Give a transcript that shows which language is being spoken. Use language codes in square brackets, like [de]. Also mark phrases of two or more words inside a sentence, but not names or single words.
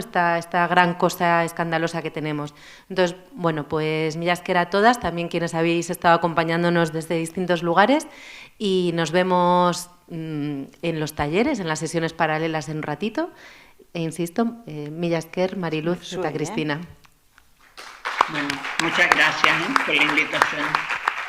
[es] Esta gran cosa escandalosa que tenemos. Entonces, bueno, pues [eu] milla esker [es] a todas, también quienes habéis estado acompañándonos desde distintos lugares, y nos vemos en los talleres, en las sesiones paralelas en un ratito. E insisto, [eu] milla esker, [es] Mariluz eta Cristina. Bueno, muchas gracias por la invitación.